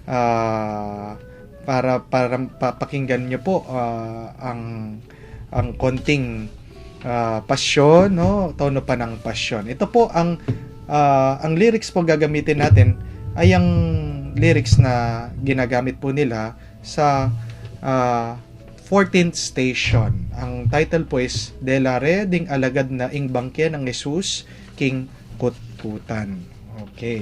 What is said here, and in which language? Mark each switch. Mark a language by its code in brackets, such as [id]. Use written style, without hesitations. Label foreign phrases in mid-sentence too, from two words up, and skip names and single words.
[tl] Para papakinggan nyo po ang konting pasyon, no? Tono pa ng pasyon. Ito po ang lyrics po gagamitin natin ay ang lyrics na ginagamit po nila sa [en] 14th station. [tl] Ang title po is De la Re ding alagad na ing bangke ng Jesus King Kutkutan. Okay.